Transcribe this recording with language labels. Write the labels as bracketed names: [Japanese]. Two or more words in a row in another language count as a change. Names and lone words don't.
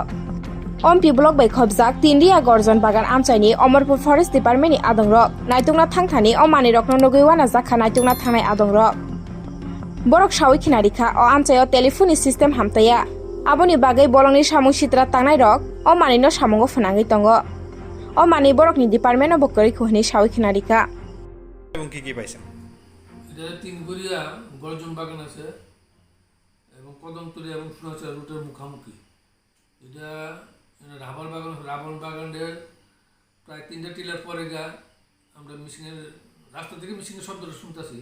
[Kok Borok] Ompi blok bai khobjak Tindia Gorjon Bagan Amchaini Omorpur Forest Department ni adong rok naitukna thangthani o mani rokno nugui wana jakha naitukna thangnai adong rok. Borok sawi khinarikha o amchaio [English] telephone system [Kok Borok] hamtaya. Aboni bagai bolongni samung sitra tangnai rok o mani no samungo funangui tongo. O mani borokni [English] department of [Kok Borok] bokori khoni sawi khinarikha. [Bangla] এবং কি কি পাইছেন? এটা তিনগড়িয়া গর্জন বাগান আছে এবং কদমতলী এবং সোনাচা রুটের মুখামুখি। এটা রাবণ বাগানের প্রায় 3টা টিলার পরে আমরা মেশিনের রাস্তা থেকে মেশিনের শব্দটা শুনতেছি।